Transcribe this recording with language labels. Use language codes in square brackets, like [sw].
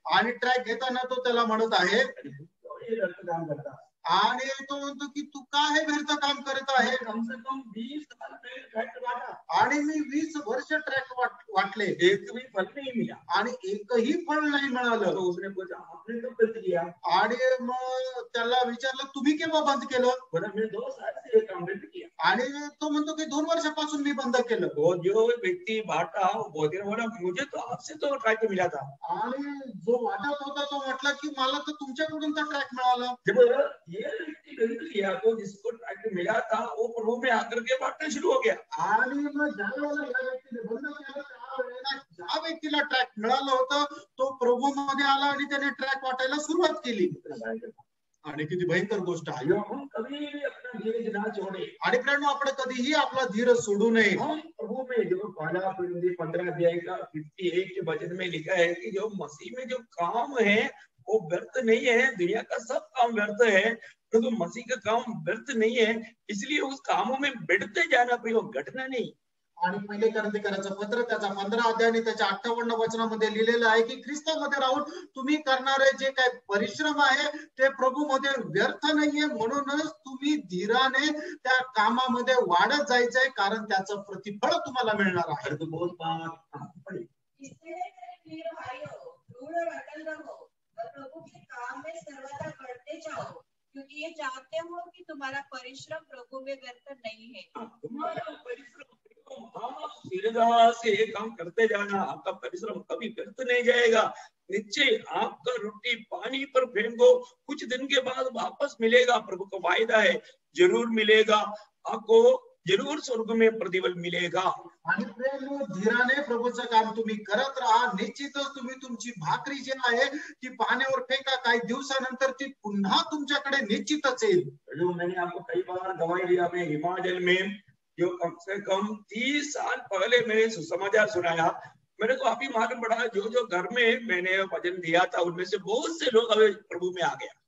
[mr] आणि ट्रॅक घेताना तो त्याला म्हणत आहे [hi] ये गलत काम करता [mr] आणि तो म्हणतो की तू काय व्यर्थ काम करत आहे. [hi] कम से कम 20 साल पहले ट्रैक बांटा [mr] आणि मी 20 वर्ष ट्रॅक वाटले [hi] एक भी फल नहीं मिला [mr] आणि एकही फळ नाही मिळालं. [hi] तो उसने पूछा आपने कब बंद किया? [mr] आणि मग त्याला विचारलं तुम्ही केव्हा बंद केलं? [hi] बोला मैं 2 साल से ये काम बंद किया. [mr] आणि तो म्हणतो की 2 वर्षापासून मी बंद केलं. [hi] वो जो व्यक्ति बांटा वो बोला मुझे तो आपसे तो ट्रैक मिला था. [mr] आणि जो वाटत होता तो म्हटला की मला तर तुमच्याकडून तर ट्रॅक मिळाला. [hi] जब ये व्यक्ति बंद किया तो जिसको ट्रैक मिला था वो प्रभु में आकर के बांटना शुरू हो गया. [mr] आणि मग ज्या वेळेला या व्यक्तीने बंद केलं त्यावेळेला ज्या व्यक्तीला ट्रॅक मिळालं होतं तो प्रभू मध्ये आला आणि त्याने ट्रॅक वाटायला सुरुवात केली. आणि किती भयंकर गोष्ट आहे. [hi] हम कभी भी अपना धीरज ना छोड़े. [mr] आणि प्रेरणा आपण कधीही आपला धीरज सोडू नये. [hi] हम प्रभु में जो पहला कुरिन्थी 15 अध्याय का 58 के वचन में लिखा है कि जो मसीह में जो काम है वो व्यर्थ नहीं है. दुनिया का सब काम व्यर्थ है परंतु मसीह का काम व्यर्थ नहीं है. इसलिए उस कामों में बढ़ते जाना पाहिजे, घटना नहीं. [mr] आणि पहिले कोरिन्थीकरांचं पत्र त्याचा 15 अध्याय आणि त्याच्या 58 वचनामध्ये लिहिलेलं आहे की ख्रिस्तामध्ये राहून तुम्ही करणारे जे काही परिश्रम आहे ते प्रभूमध्ये व्यर्थ नाहीये. म्हणूनच तुम्ही धीराने त्या कामामध्ये वाढत जायचंय कारण त्याचं प्रतिफळ तुम्हाला मिळणार आहे. [hi] तो बहुत बात इसलिए मेरे प्रिय भाइयों दृढ़ और अटल रहो और प्रभु के काम में सर्वदा बढ़ते जाओ क्योंकि ये जानते हो कि तुम्हारा परिश्रम प्रभु में व्यर्थ नहीं है. तुम्हारा परिश्रम दृढ़ता से ये काम करते जाना, आपका परिश्रम कभी व्यर्थ नहीं जाएगा. निश्चय आपका रोटी पानी पर फेंको, कुछ दिन के बाद वापस मिलेगा. प्रभु का वायदा है, जरूर मिलेगा. आपको जरूर स्वर्ग में प्रतिफल मिलेगा. [mr] आणि प्रेम धीराने प्रभूचं काम तुम्ही करत राहा. निश्चितच तुम्ही तुमची भाकरी जी आहे ती पाण्यावर फेका, काही दिवसानंतर ती पुन्हा तुमच्याकडे निश्चितच येईल. [hi] जो मैंने आपको कई बार गवाही दिया, मैं हिमाचल में जो कम से कम 30 साल पहले मैंने सुसमाचार सुनाया. मेरे को अभी मालूम पड़ा जो जो घर में मैंने वचन दिया था उनमें से बहुत से लोग अभी प्रभु में आ गया.